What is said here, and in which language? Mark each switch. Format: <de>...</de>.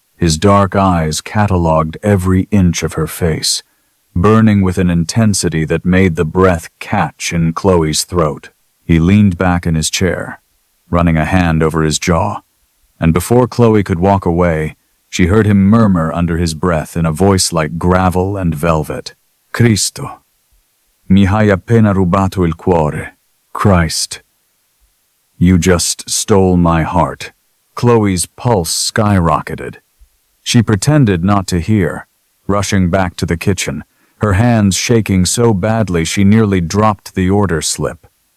<en>His dark eyes catalogued every inch of her face, burning with an intensity that made the breath catch in Chloe's throat. He leaned back in his chair, running a hand over his jaw, and before Chloe could walk away, she heard him murmur under his breath in a voice like gravel and velvet.</en> <it>Cristo, mi hai appena rubato il cuore.</it> <en>Christ, you just stole my heart. Chloe's pulse skyrocketed. She pretended not to hear, rushing back to the kitchen, her hands shaking so badly she nearly dropped the order slip.</en>